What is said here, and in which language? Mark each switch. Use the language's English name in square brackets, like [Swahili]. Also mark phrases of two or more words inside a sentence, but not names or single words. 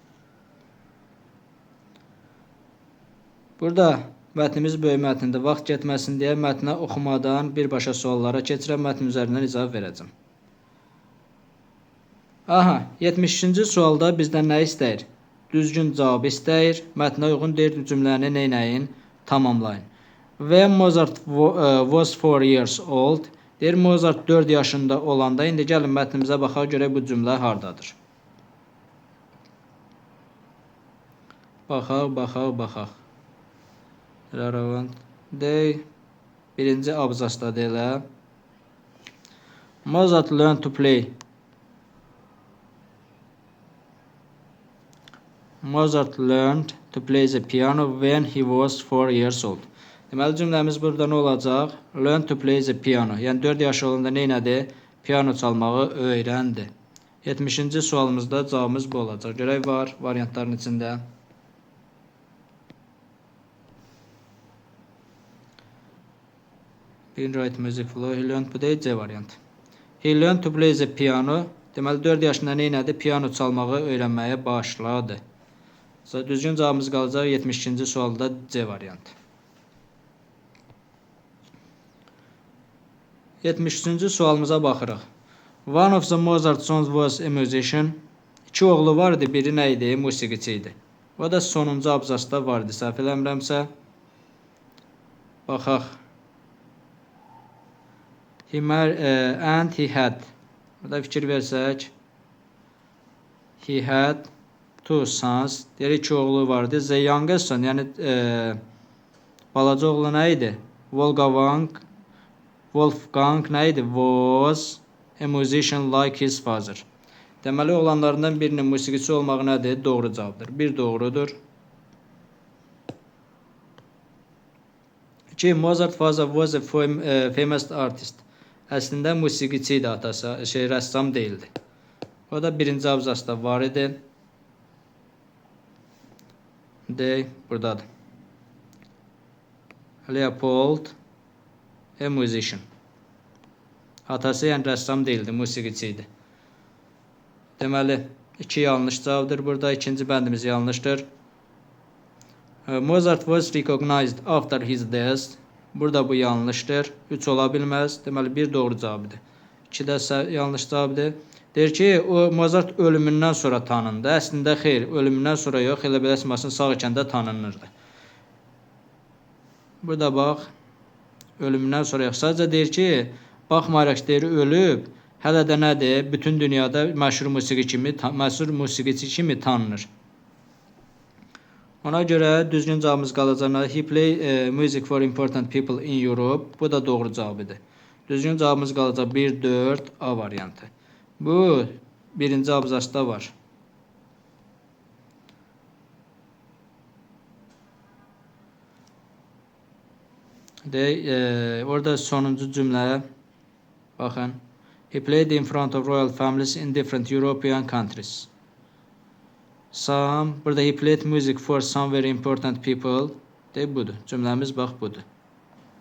[Azerbaijani] Burada mətnimiz böyük mətndir. Vaxt getməsin deyə mətnə oxumadan birbaşa suallara keçirəm. Mətn üzərindən izah verəcəm. Aha, 72-ci sualda bizdən nə istəyir? Düzgün cavab istəyir. Mətnə uyğun deyir cümləni neynəyin? Tamamlayın. [English] When Mozart was 4 years old. [Azerbaijani] Deyir Mozart 4 yaşında olanda, indi gəlin mətnimizə baxaq görək bu cümlə hardadır. Baxaq. Relevant dey. Birinci abzasda deyilə. [English] Mozart learned to play. Mozart learned to play the piano when he was 4 years old. [Azerbaijani] Deməli cümləmiz burada nə olacaq? [English] Learn to play the piano. [Azerbaijani] Yəni 4 yaşı olanda neynədi? Piano çalmağı öyrəndi. 70-ci sualımızda cavabımız bu olacaq. Görək var variantların içində. [English] Being right music flow. He learned to play [Azerbaijani] C variantı. [English] He learned to play the piano. [Azerbaijani] Deməli 4 yaşında neynədi? Piano çalmağı öyrənməyə başladı. Düzgün cavabımız qalacaq 72-ci sualda C variantı. 73-cü sualımıza baxırıq. [English] One of the Mozart sons was a musician. [Azerbaijani] 2 oğlu var idi, biri nə idi? Musiqiçi idi. O da sonuncu abzasda var idi, səhv eləmirəmsə. Baxaq. [English] And he had. [Azerbaijani] Burada fikir versək. [English] He had 2 sons. [Azerbaijani] Deyir 2 oğlu var idi. [English] The youngest son, [Azerbaijani] yəni balaca oğlu nə idi? Wolfgang nə idi? [English] Was a musician like his father. [Azerbaijani] Deməli, oğlanlarından birinin musiqiçi olmağı nədir? Doğru cavabdır. 1 doğrudur. 2. [English] Mozart father was a famous artist. [Azerbaijani] Əslində musiqiçi idi atası, rəssam deyildi. O da birinci abzasda var idi. D. Buradadır. [English] Leopold a musician. [Azerbaijani] Atası yəni rəssam deyildi, musiqiçi idi. Deməli, 2 yanlış cavabdır. Burada ikinci bəndimiz yanlışdır. [English] Mozart was recognized after his death. [Azerbaijani] Burada bu yanlışdır. 3 ola bilməz. Deməli, 1 doğru cavabdır. 2 də yanlış cavabdır. Deyir ki, o Mozart ölümündən sonra tanındı. Əslində xeyr, ölümündən sonra yox, elə belə əsmasını sağ ikəndə tanınırdı. Burada bax, ölümündən sonra yox. Sadəcə deyir ki, baxmayaraq deyir ölüb, hələ də nədir? Bütün dünyada məşhur musiqiçi kimi tanınır. Ona görə düzgün cavabımız qalacaq. [English] He play music for important people in Europe. [Azerbaijani] Bu da doğru cavabıdır. Düzgün cavabımız qalacaq 1-4 A variantı. Bu birinci abzasda var. Orada sonuncu cümlə baxın. [English] He played in front of royal families in different European countries. Burada he played music for some very important people. [Azerbaijani] Budur. Cümləmiz bax budur.